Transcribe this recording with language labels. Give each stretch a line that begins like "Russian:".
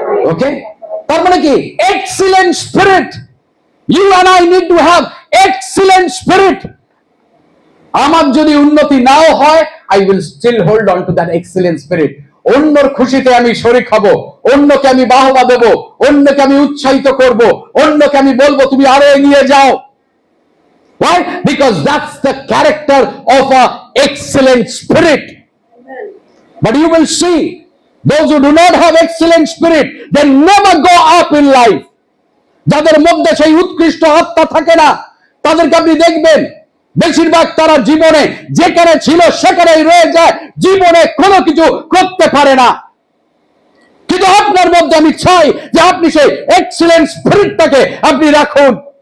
English: okay,
Bangla: তার মানে কি?
English: Excellent spirit. You and I need to have excellent spirit.
Bangla: আমার যদি উন্নতি নাও হয়,
English: I will still hold on to that excellent spirit.
Bangla: অন্যর খুশিতে আমি শরীক হব, অন্যকে আমি বাহবা দেব, অন্যকে আমি উৎসাহিত করব, অন্যকে আমি বলবো তুমি আরো এগিয়ে যাও।
English: Why? Because that's the character of an excellent spirit. But you will see, those who do not have excellent spirit, they never go up in life.
Bangla: যাদের মধ্যে সেই উৎকৃষ্ট আত্মা থাকে না, তাদেরকে আপনি দেখবেন বেশিরভাগ তারা জীবনে যেখানে ছিল সেখানেই রয়ে যায়, জীবনে কোনো কিছু করতে পারে না। কিন্তু আপনার মধ্যে আমি চাই যে আপনি সেই এক্সিলেন্ট স্পিরিটটাকে আপনি রাখুন।